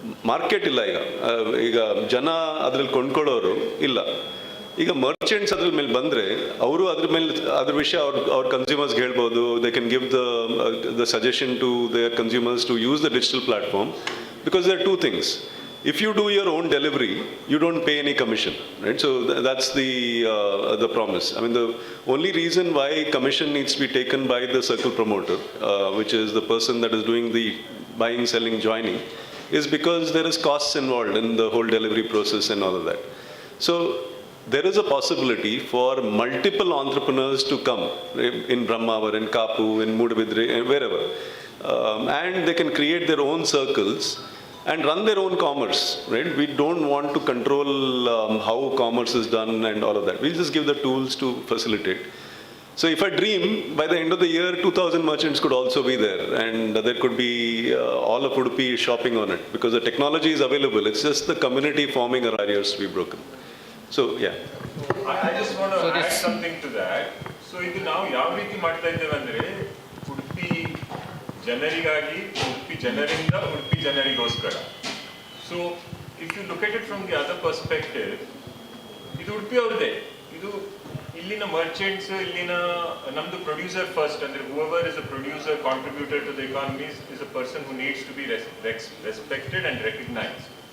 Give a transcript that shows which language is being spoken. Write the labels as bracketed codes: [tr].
[kn] Market ಇಲ್ಲ ಈಗ ಜನ ಅದ್ರಲ್ಲಿ ಕೊಂಡ್ಕೊಳ್ಳೋರು ಇಲ್ಲ. ಈಗ ಮರ್ಚೆಂಟ್ಸ್ ಅದ್ರ ಮೇಲೆ ಬಂದರೆ ಅವರು ಅದ್ರ ವಿಷಯ ಅವ್ರ ಕನ್ಸ್ಯೂಮರ್ಸ್ಗೆ ಹೇಳ್ಬೋದು. [en] They can give the suggestion to their consumers to use the digital platform, because there are 2 things. If you do your own delivery, you don't pay any commission, right? So that's the promise. I mean, the only reason why commission needs to be taken by the circle promoter, which is the person that is doing the buying, selling, joining, is because there is costs involved in the whole delivery process and all of that. So there is a possibility for multiple entrepreneurs to come in Brahmavaram, in Kapu, in Mudabidre, wherever, and they can create their own circles and run their own commerce, right? We don't want to control how commerce is done and all of that. We'll just give the tools to facilitate. So if I dream, by the end of the year, 2,000 merchants could also be there, and there could be all of Udupi shopping on it, because the technology is available. It's just the community forming a barriers to be broken. So, yeah. I just want to add something to that. [kn] So, ಇದು ನಾವು ಯಾವ ರೀತಿ ಮಾಡ್ತಾ ಇದ್ದೇವೆ ಅಂದರೆ, ಉಡುಪಿ ಜನರಿಗಾಗಿ, ಉಡುಪಿ ಜನರಿಂದ Udupi ಜನರಿಗೋಸ್ಕರ. [en] So, if you look at it from the other perspective, [kn] ಇದು ಉಡುಪಿ ಅವ್ರದೇ. ಇದು ಇಲ್ಲಿನ ಮರ್ಚೆಂಟ್ಸ್, ಇಲ್ಲಿನ ನಮ್ದು ಪ್ರೊಡ್ಯೂಸರ್ ಫಸ್ಟ್, ಅಂದರೆ [en] whoever is a producer, contributor to the economy is a person who needs to be respected and recognized.